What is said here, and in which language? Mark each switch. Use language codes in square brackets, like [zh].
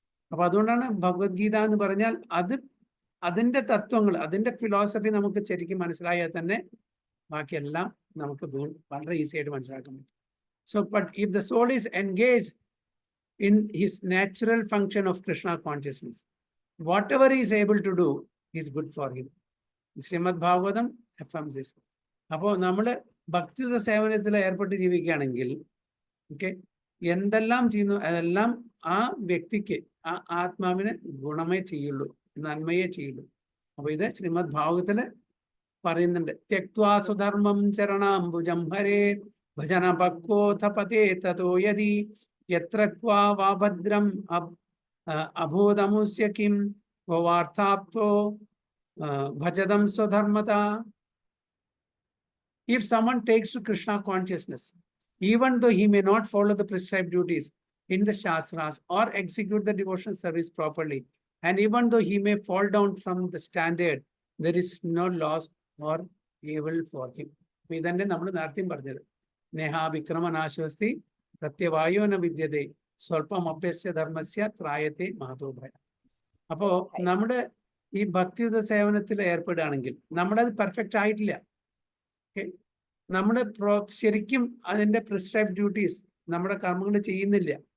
[ml] അപ്പൊ അതുകൊണ്ടാണ് ഭഗവത്ഗീത എന്ന് പറഞ്ഞാൽ അതിന്റെ തത്വങ്ങൾ, അതിന്റെ ഫിലോസഫി നമുക്ക് ശരിക്കും മനസ്സിലായാൽ തന്നെ ബാക്കിയെല്ലാം നമുക്ക് വളരെ ഈസി ആയിട്ട് മനസ്സിലാക്കാൻ പറ്റും. [en] So but if the soul is engage in his natural function of Krishna consciousness, whatever he is able to do is good for him. [ml] Shrimad Bhagavatam [en] affirms this. [ml] അപ്പോൾ നമ്മൾ ഭക്തിയുത സേവനത്തിൽ ഏർപ്പെട്ട് ജീവിക്കുകയാണെങ്കിൽ എന്തെല്ലാം ചെയ്യുന്നു അതെല്ലാം ആ വ്യക്തിക്ക്, ആ ആത്മാവിന് ഗുണമേ ചെയ്യുള്ളൂ, നന്മയെ ചെയ്യുള്ളൂ. [sa] അപ്പൊ ഇത് ശ്രീമദ് ഭാഗവതത്തില് പറയുന്നുണ്ട്. ത്യക്വാ സുധർമ്മം ചരണാംബുജം ഹരേ ഭജന ഭക്വോഥ പതേ തതോ യദി യത്ര ക്വാ വാഭദ്രം അഭൂതമുസ്യ Kim വാർത്ഥാപ്തോ ഭജതം സ്വധർമ്മത. [en] If someone takes to Krishna consciousness, even though he may not follow the prescribed duties in the Shastras or execute the devotional service properly, and even though he may fall down from the standard, there is no loss or evil for him. [ml] ഇതന്നെ നമ്മൾ നേരത്തെയും പറഞ്ഞത്. [sa] നേഹാ വിക്രമനാശ്വസ്തി പ്രത്യവായോ ന വിദ്യതേ സ്വല്പം അഭ്യസ്യ ധർമ്മസ്യ ത്രായത്തെ മഹതോഭയ. [ml] അപ്പോ നമ്മുടെ ഈ ഭക്തിയുത സേവനത്തിൽ ഏർപ്പെടുകയാണെങ്കിൽ നമ്മളത് പെർഫെക്റ്റ് ആയിട്ടില്ല. നമ്മുടെ ശരിക്കും അതിന്റെ പ്രിസ്ക്രൈബ് ഡ്യൂട്ടീസ് നമ്മുടെ കർമ്മങ്ങൾ ചെയ്യുന്നില്ല.